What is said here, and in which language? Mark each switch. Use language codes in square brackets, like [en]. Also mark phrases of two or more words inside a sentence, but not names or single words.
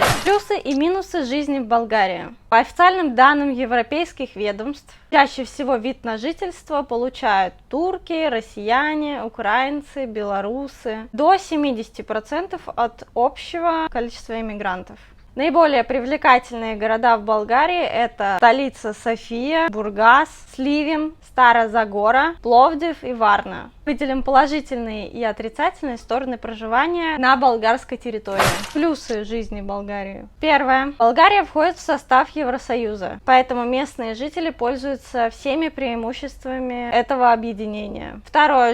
[ru] Плюсы и минусы жизни в Болгарии. По официальным данным европейских ведомств, чаще всего вид на жительство получают турки, россияне, украинцы, белорусы, до 70% от общего количества иммигрантов. Наиболее привлекательные города в Болгарии – это столица София, Бургас, Сливен, Стара Загора, Пловдив и Варна. Выделим положительные и отрицательные стороны проживания на болгарской территории. Плюсы жизни в Болгарии. Первое. Болгария входит в состав Евросоюза, поэтому местные жители пользуются всеми преимуществами этого объединения. Второе.